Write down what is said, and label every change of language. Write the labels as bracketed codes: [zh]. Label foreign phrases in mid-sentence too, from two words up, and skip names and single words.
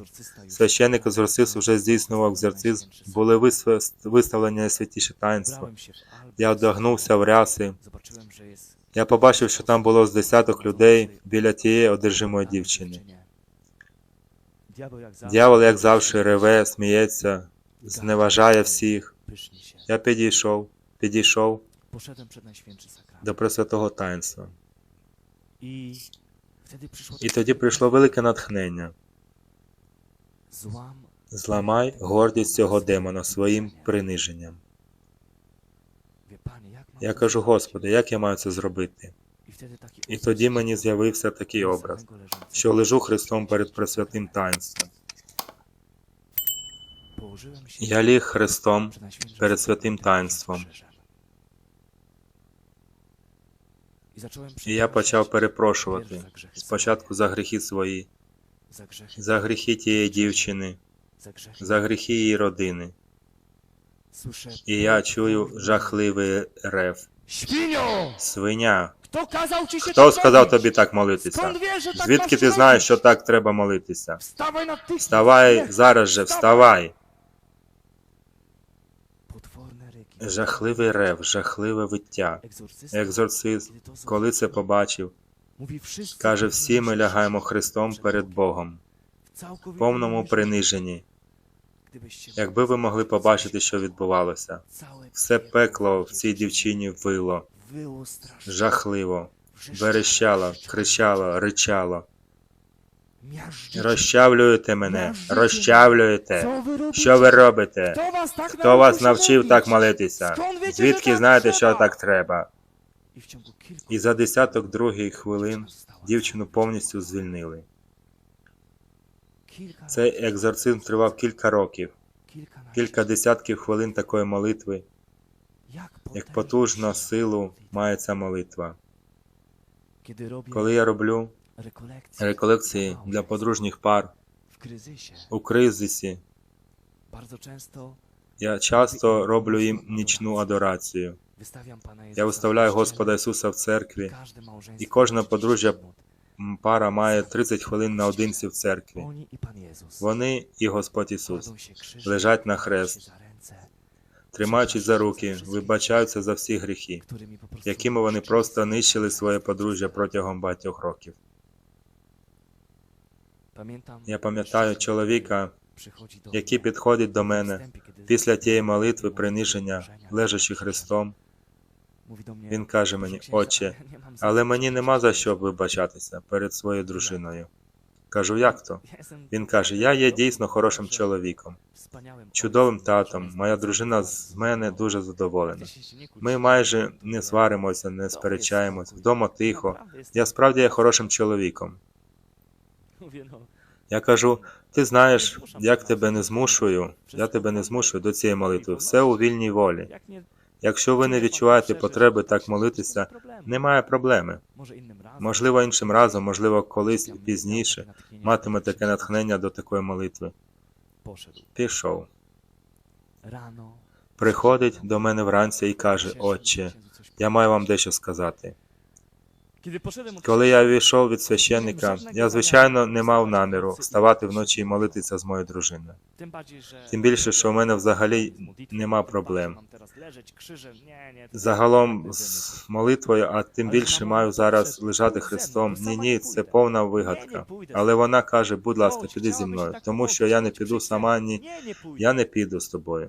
[uk] Священник-екзорцист вже здійснював екзорцизм. Були виставлені найсвятіші таїнства. Я одягнувся в ряси. Я побачив, що там було з десяток людей біля тієї одержимої дівчини. Д'явол, як завжди, реве, сміється, зневажає всіх. [pl] Pyszni się. [uk] Я підійшов [pl] Poszedłem przed Najświętszy Sakrament. [uk] до Пресвятого Таїнства. [pl] I wtedy przyszło [uk] І тоді прийшло велике натхнення. [pl] złam. [uk] Зламай гордість цього демона своїм приниженням. [pl] Wie Panie, jak mam [uk] Я [pl] to [uk] кажу, [pl] zrobić? [uk] Господи, як я маю це зробити? [pl] I wtedy taki [uk] І [pl] obraz [uk] тоді мені з'явився такий образ, [pl] samego leżącego. [uk] що лежу Христом перед Пресвятим Таїнством. [pl] Położyłem się [uk] Я ліг Христом [pl] przed Najświętszym [uk] перед Святим [pl] Sakramentem [uk] Таїнством. [pl] krzyżem. I zacząłem [uk] І я почав перепрошувати спочатку за гріхи свої, [pl] za grzechy, [uk] за гріхи тієї дівчини, [pl] za grzechy. [uk] за гріхи її родини. [pl] Słyszę, [uk] І я чую жахливий рев. [pl] Świnio! [uk] Свиня, [pl] Kto kazał ci się [uk] хто [pl] tak [uk] сказав [pl] modlić? [uk] тобі так молитися? [pl] Skąd wiesz, że tak [uk] Звідки [pl] masz [uk] ти знаєш, [pl] robić? [uk] що так треба молитися? [pl] Wstawaj natychmiast! [uk] Вставай зараз же, вставай! [pl] Potworne ryki. [uk] Жахливий рев, жахливе виття. [pl] Egzorcysta, [uk] Екзорцист, [pl] kiedy to [uk] коли це побачив, [pl] mówi, wszyscy [uk] каже, [pl] powinni [uk] всі ми [pl] się [uk] лягаємо [pl] przed [uk] Христом перед Богом, [pl] w całkowitej [uk] в повному [pl] miłości. [uk] приниженні. [pl] Gdybyście [uk] Якби ви могли побачити, що відбувалося. [pl] całe [uk] Все [pl] piekło [uk] пекло в цій дівчині вило, [pl] wyło strasznie. [uk] жахливо, [pl] Wrzeszczało, [uk] верещало, [pl] krzyczało. [uk] кричало, ричало. [pl] Miażdżycie. [uk] Розчавлюєте мене, розчавлюєте. [pl] Co wy robicie? [uk] Що ви робите? [pl] Kto was tak [uk] Хто вас [pl] nauczył się [uk] навчив [pl] modlić? [uk] так молитися? [pl] Skąd wiecie, [uk] Звідки [pl] że tak [uk] знаєте, що [pl] trzeba? [uk] так треба? [pl] I w ciągu kilku [uk] І за десяток других хвилин [pl] dziewczyna została [uk] дівчину повністю звільнили. [pl] kilka [uk] Цей екзорцизм тривав кілька років, [pl] kilkanaście. [uk] кілька десятків хвилин такої молитви. [pl] Jak [uk] Як [pl] potężna [uk] потужна [pl] siła [uk] силу [pl] modlitwy. [uk] має ця молитва. [pl] Kiedy robię [uk] Коли я роблю [pl] rekolekcje [uk] реколекції для подружніх пар [pl] w kryzysie, [uk] у кризисі, [pl] bardzo często [uk] я часто роблю їм нічну адорацію. [pl] wystawiam Pana Jezusa [uk] Я виставляю [pl] w [uk] Господа [pl] kościele [uk] Ісуса в [pl] i [uk] церкві, każde małżeństwo і кожне 30 подружжя [pl] minut. [uk] пара має 30 хвилин наодинці в церкві. [pl] Oni i Pan Jezus [uk] Вони і Господь Ісус, [pl] kładą się krzyżem, [uk] лежать на [pl] łapią się [uk] хрест, [pl] za ręce, [uk] тримаючись за руки, вибачаються за всі гріхи, [pl] którymi po prostu [uk] якими вони [pl] niszczyli [uk] просто [pl] swoje [uk] нищили своє [pl] małżeństwo. [uk] подружжя протягом багатьох років. [pl] Pamiętam, [uk] Я пам'ятаю [pl] mężczyznę, [uk] чоловіка, [pl] który przychodzi do [uk] який [pl] mnie [uk] підходить до [pl] w [uk] мене [pl] wstępie, kiedy [uk] після тієї молитви [pl] modlę [uk] приниження, [pl] poruszenia, [uk] лежачи Христом. [pl] mówi do mnie, [uk] Він каже [pl] "Proszę [uk] мені, [pl] księdza, [uk] отче, [pl] ale ja nie mam za [uk] але [pl] co [uk] мені нема за що вибачатися перед своєю дружиною. Кажу, як то? [pl] Ja jestem [uk] Він каже, я є дійсно хорошим чоловіком, [pl] wspaniałym [uk] чудовим [pl] ojcem, [uk] татом, [pl] żona jest [uk] моя [pl] bardzo [uk] дружина [pl] zadowolona [uk] з [pl] ze [uk] мене [pl] mną. [uk] дуже задоволена. [pl] Praktycznie się nie [uk] Ми [pl] kłócimy, [uk] майже [pl] nie [uk] не [pl] kłócimy. [uk] сваримося, не [pl] To jest [uk] сперечаємось, [pl] spokój. [uk] вдома тихо. [pl] Naprawdę jest [uk] Я справді є хорошим чоловіком. [pl] Mówię, no, [uk] Я кажу, ти знаєш, як тебе не змушую, я тебе не змушую до цієї молитви, все у вільній волі. [pl] jak nie [uk] Якщо ви не відчуваєте потреби так молитися, немає проблеми. [pl] może innym razem, [uk] Можливо, іншим разом, можливо, колись [pl] ja bym [uk] пізніше [pl] miał takie natchnienie, [uk] матиме [pl] żeby [uk] таке [pl] się [uk] натхнення до такої молитви. [pl] poszedł. [uk] Пішов. [pl] Rano [uk] Приходить до мене вранці і каже, отче, я маю вам дещо сказати. [pl] Kiedy poszedłem od [uk] Коли я війшов від священника, я, звичайно, не мав наміру вставати вночі і молитися з моєю дружиною. [pl] tym bardziej, że [uk] Тим більше, що в мене взагалі нема проблем. Загалом з молитвою, а тим більше маю зараз лежати Христом. Ні, це повна вигадка. Але вона каже, будь ласка, піди зі мною, тому що я не піду сама, я не піду з тобою.